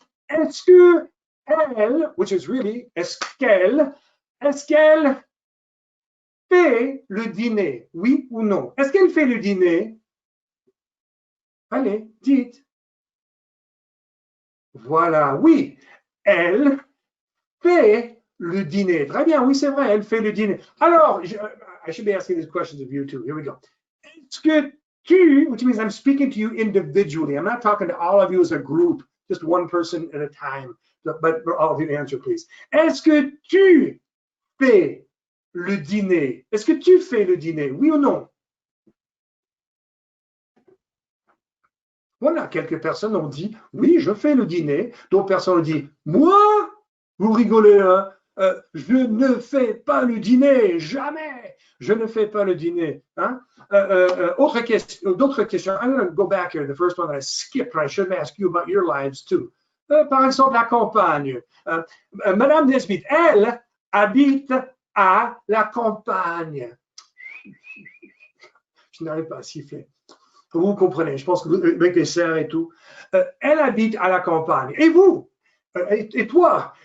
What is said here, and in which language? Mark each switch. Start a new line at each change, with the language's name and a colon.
French: Est-ce que elle, which is really est-ce qu'elle fait le dîner? Oui ou non? Est-ce qu'elle fait le dîner? Allez, dites. Voilà, oui. Elle fait le dîner. Très bien, oui, c'est vrai, elle fait le dîner.
English: Alors, I should be asking these questions of you too. Here we go. Est-ce que tu, which means I'm speaking to you individually. I'm not talking to all of you as a group, just one person at a time. But all of you answer, please.
French: Est-ce que tu fais le dîner? Est-ce que tu fais le dîner? Oui ou non? Voilà, quelques personnes ont dit, oui, je fais le dîner. D'autres personnes ont dit, moi, vous rigolez, hein? Je ne fais pas le dîner, jamais. Je ne fais pas le dîner. Hein? D'autres questions.
English: I'm going to go back here. The first one that I skipped, and I should ask you about your lives too.
French: Par exemple, la campagne. Madame Nesbitt, elle habite à la campagne. Je n'arrive pas à siffler. Vous comprenez, je pense que avec les serres et tout. Elle habite à la campagne. Et vous? Et toi?